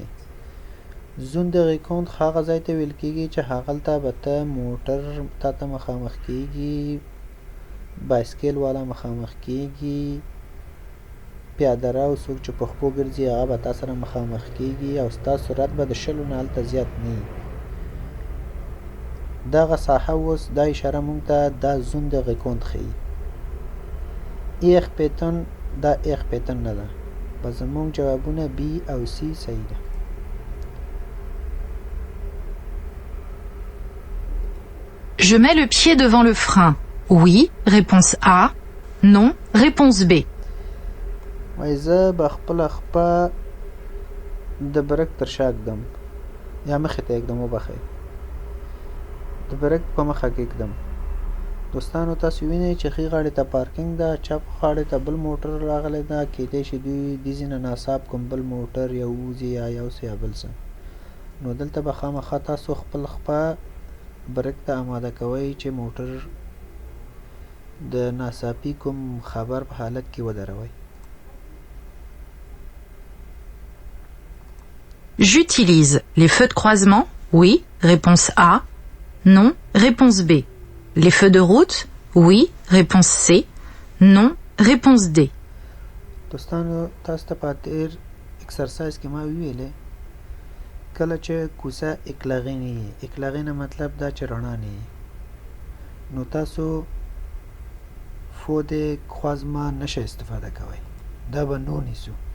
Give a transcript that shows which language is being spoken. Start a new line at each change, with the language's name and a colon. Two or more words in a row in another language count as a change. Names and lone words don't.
French: zone de rencontre
Pashto: هغه ځای ته ویل کیږي چې هغلته به ته موټر تا ته مخامخ کیږي، بایسکل والا مخامخ کیږي، پیاده رو څوک چې په خپو ګرځي هغه به تا سره مخامخ کیږي، او ستا سرعت به د 20 نه هلته زیات نه وي. دغه ساحه اوس دا اشاره موږ ته دا
French: zone de rencontre
Pashto: ښیي.
French: aire piétonne
Pashto: دا
French: aire piétonne
Pashto: نه ده. به زموږ جوابونه بی او سی صحیح ده.
French: Je mets le pied devant le frein. Oui, réponse A. Non, réponse B.
Pashto: وایي زه به خپله خپه د برک تر شا ږدم، یا مخې ته ږدم، وبخئ، د برک په مخه کې ږدم. دوستانو تاسو وینئ چې ښي غاړې ته پارکینګ ده، چپ غاړې ته بل موټر راغلی ده. کیدای شي دوی دې ځای نه ناڅاپ کوم بل موټر یا ووځي یا یو څه یا بل څه. نو دلته به خامخا تاسو خپل خپه برک ته اماده کوئ چې موټر د ناڅاپي کوم خبر په حالت کې ودروئ.
French: J'utilise les feux de croisement. Oui, réponse A. Non, réponse B. Les feux de route. Oui, réponse C. Non, réponse D.
Pashto: دوستانو تاسو ته په تیر اکسرسایز کې ما ویلې کله چې کوڅه اکلاغې نه وي، اکلاغې نه مطلب دا چې رڼا نه وي، نو تاسو
French: feux de croisement
Pashto: نشئ استفاده کوئ، دا به نو نیسو.